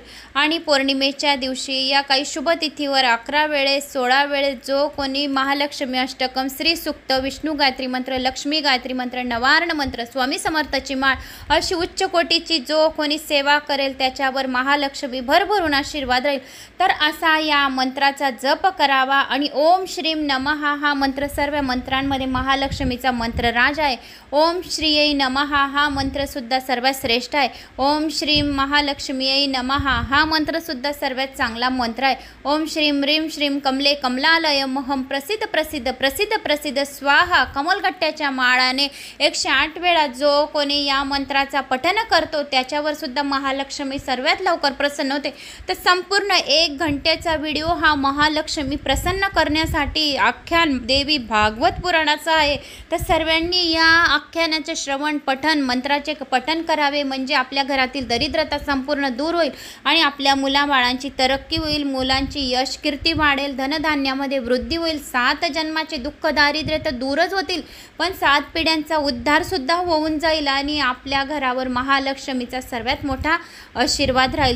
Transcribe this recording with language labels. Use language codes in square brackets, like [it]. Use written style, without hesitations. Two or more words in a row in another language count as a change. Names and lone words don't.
[mr] आणि पौर्णिमेच्या दिवशी या काही शुभ तिथीवर 11 वेळेस 16 वेळेस जो कोणी महालक्ष्मी अष्टकम श्री सूक्त विष्णू गायत्री मंत्र लक्ष्मी गायत्री मंत्र नवार्ण मंत्र स्वामी समर्थाची माळ अशी उच्च कोटीची जो कोणी सेवा करेल त्याच्यावर महालक्ष्मी भरभरून आशीर्वाद राहील। तर असा या मंत्राचा जप करावा आणि [sa] ओम श्रीम नमः [mr] हा मंत्र सर्व मंत्रांमध्ये महालक्ष्मीचा मंत्र राज आहे। [sa] ओम श्रीयै नमः [mr] हा मंत्र सुद्धा सर्वात श्रेष्ठ आहे। [sa] ओम श्रीम महालक्ष्मीयै नमः [mr] हा मंत्र सुद्धा सर्वात चांगला मंत्र आहे। [sa] ओम श्रीम ह्रीम श्रीम कमले कमलालय महम प्रसिद्ध प्रसिद्ध प्रसिद्ध प्रसिद्ध स्वाहा [mr] कमलगट्ट्याच्या माळाने 108 वेळा जो कोणी या मंत्राचा पठन करतो त्याच्यावर सुद्धा महालक्ष्मी सर्वात लवकर प्रसन्न होते। तर संपूर्ण 1 घंट्याचा व्हिडिओ हा महालक्ष्मी प्रसन्न करण्यासाठी आख्यान देवी भागवत पुराणाचं आहे. तर सर्वांनी या आख्यानाचे श्रवण पठण मंत्राचे पठण करावे, म्हणजे आपल्या घरातील दरिद्रता संपूर्ण दूर होईल आणि आपल्या मुलाबाळांची तरक्की होईल, मुलांची यश कीर्ती वाढेल, धनधान्यामध्ये वृद्धी होईल, 7 जन्माचे दुःख दारिद्र्य तर दूरच होतील, पण 7 पिढ्यांचा उद्धार सुद्धा होऊन जाईल आणि आपल्या घरावर महालक्ष्मीचा सर्वात मोठा आशीर्वाद राहील.